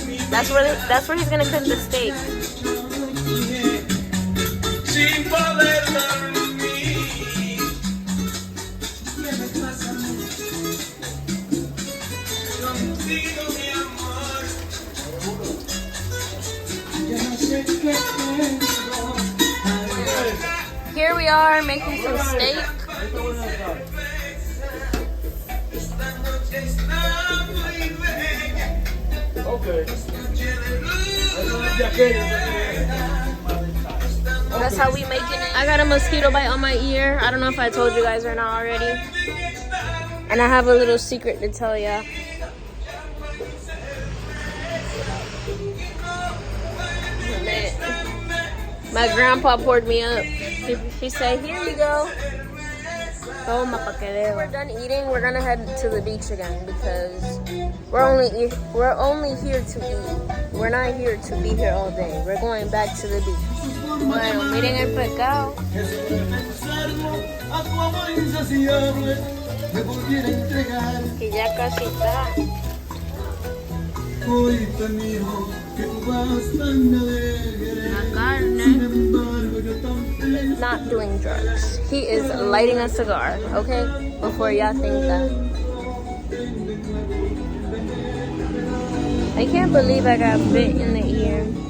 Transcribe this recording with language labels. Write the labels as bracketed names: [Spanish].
[English] That's where he's gonna cook the steak. [Spanish] Sin poder dormir, ¿qué me pasa a mí? Contigo, mi amor, ya no sé qué tengo. [English] Here we are making some steak. [Spanish] Esta noche está muy bella. [English] Okay. That's how we make it. I got a mosquito bite on my ear. I don't know if I told you guys or not already. And I have a little secret to tell ya. My grandpa poured me up. He said, "Here you go." [Spanish] Toma pa que debo. [English] We're done eating. We're gonna head to the beach again because we're only here to eat. We're not here to be here all day. We're going back to the beach. [Spanish] Bueno, miren el pescado. Que ya casi está. Hoy te miro que tú vas tan alegre. La carne. Sin embargo, yo tan feliz. [English] Not doing drugs. He is lighting a cigar, okay? Before y'all think that. I can't believe I got bit in the ear.